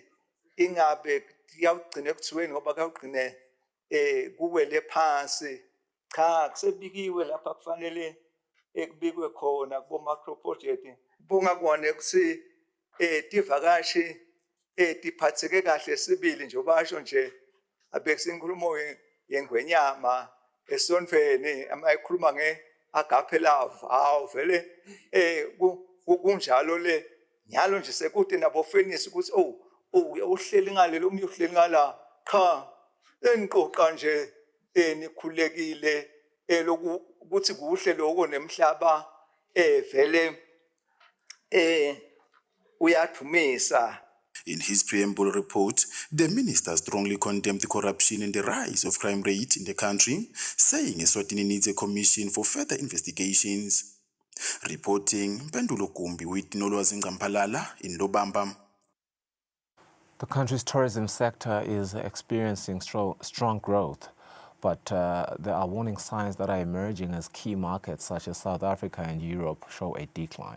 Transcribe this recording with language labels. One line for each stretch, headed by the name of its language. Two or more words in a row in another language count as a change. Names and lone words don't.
Swati: ingabe kuyawugcina ekuthiweni ngoba kuyawugcine kuwele phansi cha kusebikiwe lapha kufanele ekubikwe khona kubo
English: macro project
Swati: bunga kone ukuthi tivakashi tiphatheke kahle sibili nje basho nje abekusinkulumo yengwenyama esonfeni amayikhuluma
English: agape love
Swati: vele kunjalo le nyalo nje sekude nabo fenisi ukuthi uhleli ngale lo uhleli ngala cha eniqoqa nje nikhulekile ukuthi kuhle lokho nemhlaba vele uyathumisa.
English: In his preamble report, the minister strongly condemned the corruption and the rise of crime rate in the country, saying Eswatini needs a commission for further investigations. Reporting, Mpendulo Kumbi with Nolwazi Ngampalala in Lobamba. The country's tourism sector is experiencing strong growth, but there are warning signs that are emerging as key markets such as South Africa and Europe show a decline.